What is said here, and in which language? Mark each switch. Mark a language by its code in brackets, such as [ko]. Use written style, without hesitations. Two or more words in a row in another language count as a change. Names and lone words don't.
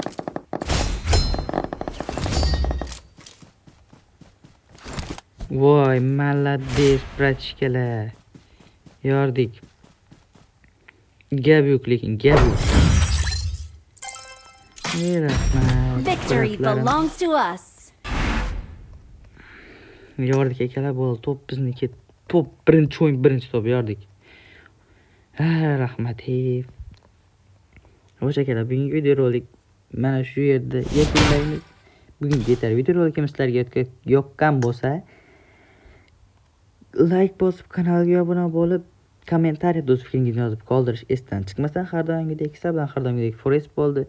[uz] Voy, молодец, bratishkalar. Yordik. Gap yo'q lekin, gap yo'q. Rahmat. [en] Victory [uz] bratlarim. [en] belongs to us. [uz] Yordik akalar, bo'ldi. Top bizniki. Top birinchi o'yin, birinchi top yordik. Ha, rahmat. Xo'sh akalar, bugungi videorolik mana shu yerda yakunlaymiz. Bugungi yetar. Videorolikimiz sizlarga yoqqan bo'lsa, like bosib, kanalga obuna bo'lib, kommentariyada o'z fikringizni yozib qoldirish esdan chiqmasdan, har doimgidek hisobdan har doimgidek Forest bo'ldi.